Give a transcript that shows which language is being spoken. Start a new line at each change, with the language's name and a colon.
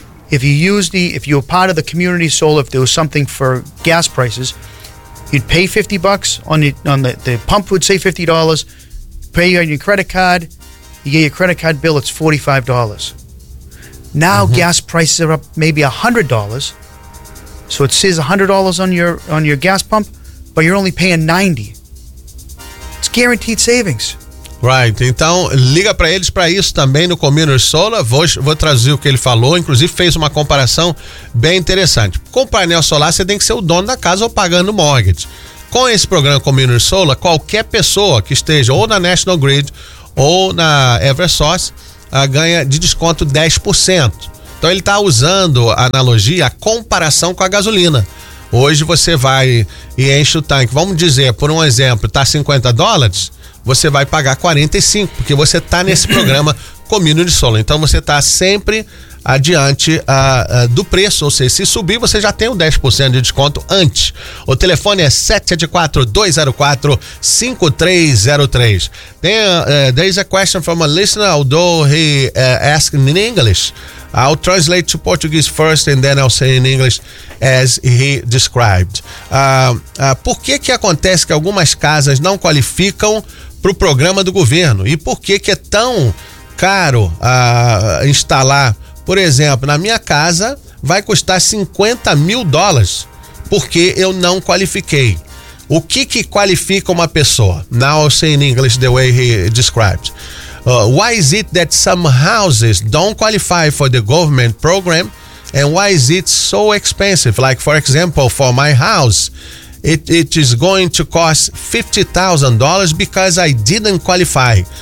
English: If you were part of the community solar, if there was something for gas prices, you'd pay $50 on the pump would say $50, pay on your credit card, you get your credit card bill, it's $45. Now mm-hmm. gas prices are up maybe $100, so it says $100 on your gas pump, but you're only paying $90. It's guaranteed savings.
Portuguese: Right, então liga para eles para isso também no Community Solar. Vou trazer o que ele falou, inclusive fez uma comparação bem interessante. Com o painel solar você tem que ser o dono da casa ou pagando mortgage. Com esse programa Community Solar, qualquer pessoa que esteja ou na National Grid ou na Eversource ganha de desconto 10%. Então ele está usando a analogia, a comparação com a gasolina. Hoje você vai e enche o tanque, vamos dizer, por um exemplo, está $50, você vai pagar 45, porque você está nesse programa Community Solar. Então você está sempre adiante do preço, ou seja, se subir, você já tem o 10% de desconto antes. O telefone é 774-204-5303.
English: There is a question from a listener, although he asked in English. I'll translate to Portuguese first and then I'll say in English as he described.
Portuguese: Por que que acontece que algumas casas não qualificam para o programa do governo? E por que que é tão caro instalar? Por exemplo, na minha casa vai custar $50,000 porque eu não qualifiquei. O que que qualifica uma pessoa?
English: Now I'll say in English the way he described. Why is it that some houses don't qualify for the government program, and why is it so expensive? Like, for example, for my house, it is going to cost $50,000 because I didn't qualify.